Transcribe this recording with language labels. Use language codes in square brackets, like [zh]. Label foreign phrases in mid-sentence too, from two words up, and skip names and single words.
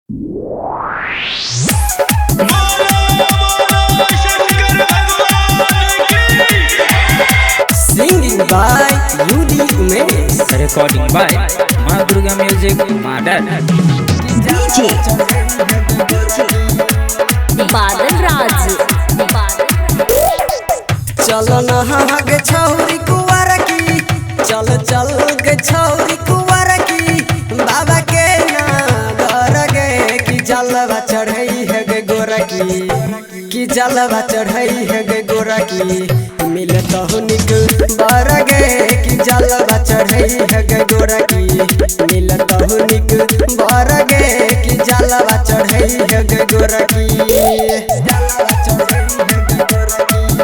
[en] Singing by Yudi Umesh. Recording by Ma Durga Music, Madar. DJ बादल राज [mai] चलो नहा गे छौरी कुंवर की, चल चल गे छौरी कुंवर की, बाबा के नागर गे की जलवा चढ़ई है गे गोरा की जलवा चढ़ई है गे गोरा की, मिलत हुनिक बर गे की जलवा चढ़ई है गे गोरा की, मिलत हुनिक बर गे की जलवा चढ़ई है गे गोरा की, जलवा चढ़ई है गे गोरा की।